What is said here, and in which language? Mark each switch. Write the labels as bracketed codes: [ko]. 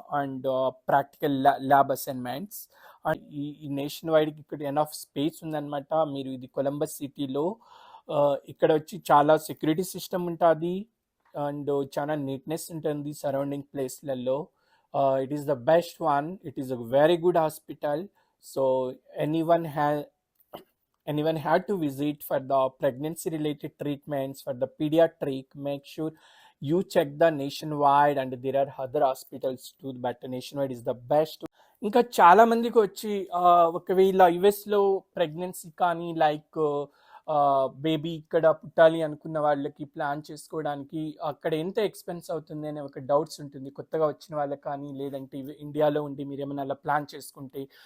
[te] And practical lab assignments. ఈ nation వైడ్కి ఇక్కడ enough space ఉందన్నమాట. మీరు ఇది కొలంబస్ సిటీలో. ఇక్కడ వచ్చి చాలా సెక్యూరిటీ సిస్టమ్ ఉంటుంది అండ్ చాలా నీట్నెస్ ఉంటుంది surrounding ప్లేస్లలో. [en] It is the best one. It is a very good hospital. So anyone had to visit for the pregnancy related treatments, for the pediatric. Make sure you check the nationwide, and there are other hospitals too, but nationwide is the best. [te] ఇంకా చాలా మందికి వచ్చి ఒకవేళ యుఎస్లో pregnancy కానీ like baby ఇక్కడ పుట్టాలి అనుకున్న వాళ్ళకి ప్లాన్ చేసుకోవడానికి అక్కడ ఎంత ఎక్స్పెన్స్ అవుతుంది అనే ఒక డౌట్స్ ఉంటుంది కొత్తగా వచ్చిన వాళ్ళకి కానీ, లేదంటే ఇండియాలో ఉండి మీరు ఏమైనా అలా ప్లాన్ చేసుకుంటే.